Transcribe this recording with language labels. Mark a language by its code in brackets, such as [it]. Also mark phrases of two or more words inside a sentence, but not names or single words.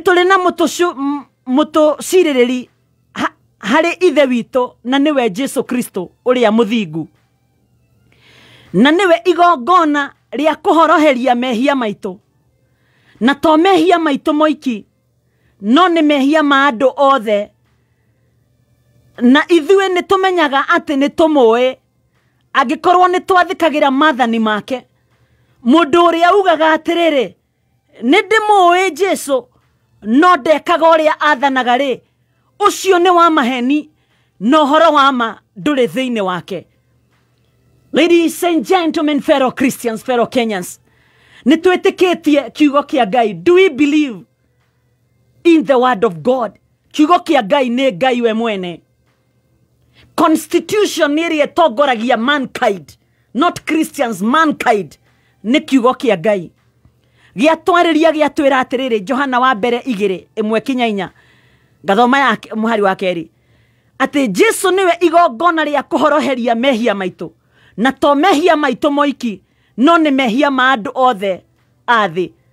[ki] tuli na mutuciririri hari ithe wito na niwe Jesu Kristo uria muthingu, na niwe igongona ria kuhoroheria mehia maitu, na to mehia maitu moiki no ni mehia ma andu othe, na ithue ni tumenyaga ati ni tumui angikorwo ni twathikagira mathani make. Mundu uria ugaga atiriri ni ndimui Jesu no ndekaga uria athanaga ucio ni wa maheni no horo wa ma nduri thiini wake. [en] Ladies and gentlemen, fellow Christians, fellow Kenyans, [ki] ni twitikitie kiugo kia Ngai. [en] Do we believe in the word of God? [ki] Kiugo kia Ngai ni Ngai we mwene. Constitution ni togoragia [en] mankind, not Christians, mankind [ki] ni kiugo kia Ngai. Giatwariria giatwira atiriri Johana wa mbere 2:1 kinya 4 gathoma yake muhari wa keri ati Jesu niwe igongona ria kuhoroheria mehia maitu, na to mehia maitu moiki no ni mehia ma andu othe athi.